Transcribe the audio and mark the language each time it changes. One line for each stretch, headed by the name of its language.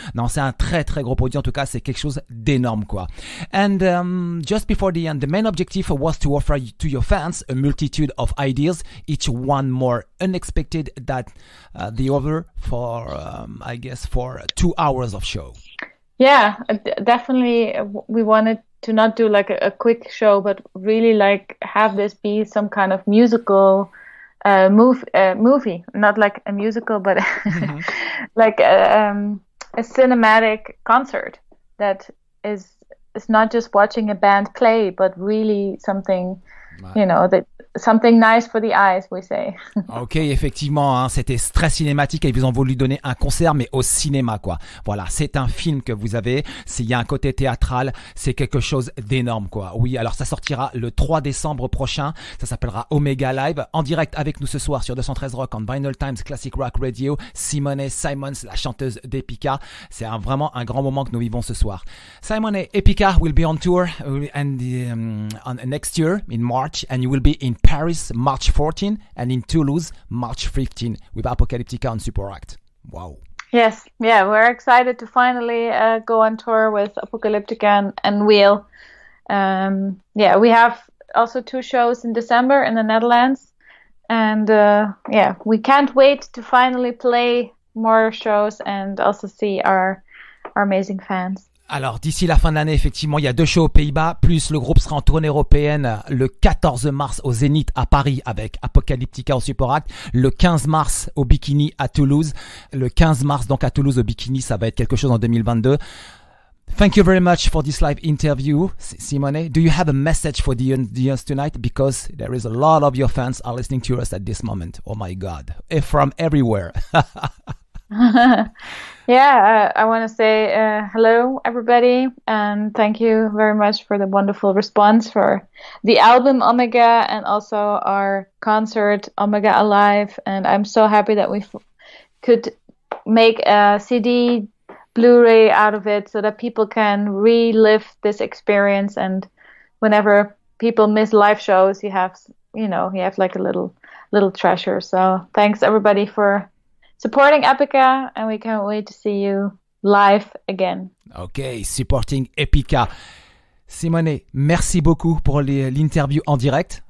French: Non, c'est un très très gros produit, en tout cas c'est quelque chose d'énorme, quoi.
English: And just before the end, the main objective was to offer to your fans a multitude of ideas, each one more unexpected than the other, for I guess for 2 hours of show. Yeah, definitely. We wanted to not do like a quick show, but really like have this be some kind of musical movie, not like a musical, but like a cinematic concert that is not just watching a band play, but really something,
French: Ouais.
English: Something nice for the eyes, we say.
French: Ok, effectivement, hein, c'était très cinématique et ils vous ont voulu donner un concert, mais au cinéma, quoi. Voilà, c'est un film que vous avez. Il y a un côté théâtral, c'est quelque chose d'énorme, quoi. Oui, alors ça sortira le 3 décembre prochain. Ça s'appellera Omega Live. En direct avec nous ce soir sur 213 Rock en Vinylestimes Classic Rock Radio. Simone Simons, la chanteuse d'Epica. C'est vraiment un grand moment que nous vivons ce soir.
English: Simone Epica will be on tour on next year in March, and you will be in Paris March 14 and in Toulouse March 15 with Apocalyptica on Super Act. Wow. Yes, yeah, we're excited to finally go on tour with Apocalyptica and Wheel. We have also 2 shows in December in the Netherlands, and we can't wait to finally play more shows and also see our amazing fans.
French: Alors, d'ici la fin de l'année, effectivement, il y a 2 shows aux Pays-Bas, plus le groupe sera en tournée européenne le 14 mars au Zénith à Paris avec Apocalyptica au Super Act, le 15 mars au Bikini à Toulouse, le 15 mars donc à Toulouse au Bikini, ça va être quelque chose en 2022.
English: Thank you very much for this live interview, Simone. Do you have a message for the audience tonight? Because there is a lot of your fans are listening to us at this moment. Oh my God, from everywhere. I want to say hello, everybody, and thank you very much for the wonderful response for the album Omega and also our concert Omega Alive. And I'm so happy that we could make a CD, Blu-ray out of it so that people can relive this experience. And whenever people miss live shows, you have like a little treasure. So thanks everybody for supporting Epica, and we can't wait to see you live again. Okay, supporting Epica.
French: Simone, merci beaucoup pour l'interview en direct.